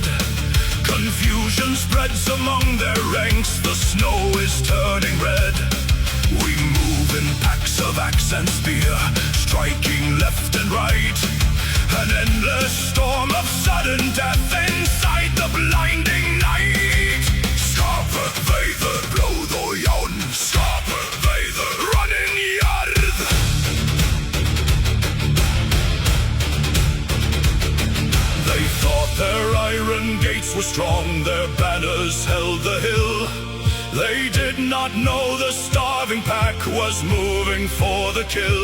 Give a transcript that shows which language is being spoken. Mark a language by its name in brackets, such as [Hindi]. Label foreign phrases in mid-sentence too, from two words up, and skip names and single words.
[English] Confusion spreads among their ranks, the snow is turning red. We move in packs of axe and spear, striking left and right. An endless storm of sudden death inside the blinding night. [Old Norse] Skarpe veidr blod og járn, skarpe veidr running jörð. [English] They thought their iron gates were strong, their banners held the hill. They did not know the starving pack was moving for the kill.